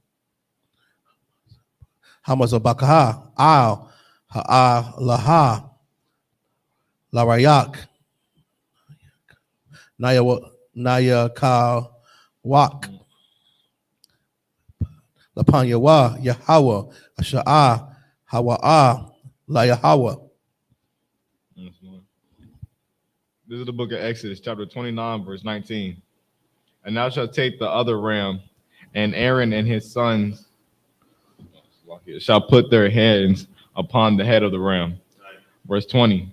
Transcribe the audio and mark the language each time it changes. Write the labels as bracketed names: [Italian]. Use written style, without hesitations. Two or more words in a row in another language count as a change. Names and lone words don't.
[English] Hamazabakaha, Al, Ha'a Laha, Larayak, Naya Kawak, Lapanyawa, Yahweh, Asha'a, Hawa'a, La Yahweh. This is the book of Exodus, chapter 29, verse 19. And thou shalt take the other ram, and Aaron and his sons shall put their hands upon the head of the ram. Verse 20.